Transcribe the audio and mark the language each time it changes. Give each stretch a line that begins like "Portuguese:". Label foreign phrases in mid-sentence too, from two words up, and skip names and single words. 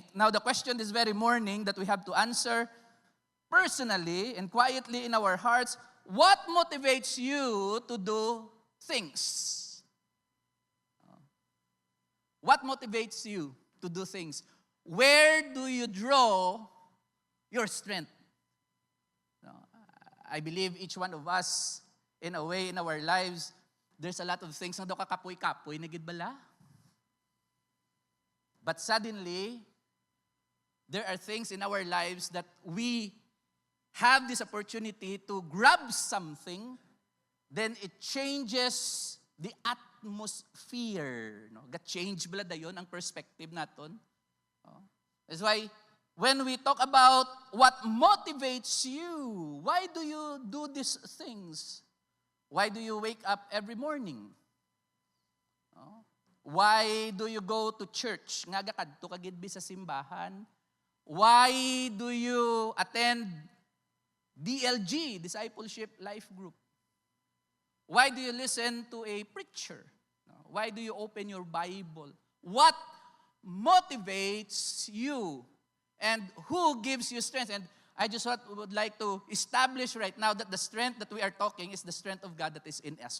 English: Now the question this very morning that we have to answer personally and quietly in our hearts, what motivates you to do things? What motivates you to do things? Where do you draw your strength? I believe each one of us, in a way, in our lives, there's a lot of things
Hiligaynon: na do kakapoy-kapoy, nagid bala.
English: But suddenly, there are things in our lives that we have this opportunity to grab something, then it changes the atmosphere.
Hiligaynon: No? Ga-change bala dayon ang perspective naton.
English: That's why, when we talk about what motivates you, why do you do these things? Why do you wake up every morning? Why do you go to church?
Hiligaynon: Nga kadto ka gid sa simbahan?
English: Why do you attend DLG, Discipleship Life Group? Why do you listen to a preacher? Why do you open your Bible? What motivates you? And who gives you strength? And I just would like to establish right now that the strength that we are talking is the strength of God that is in us.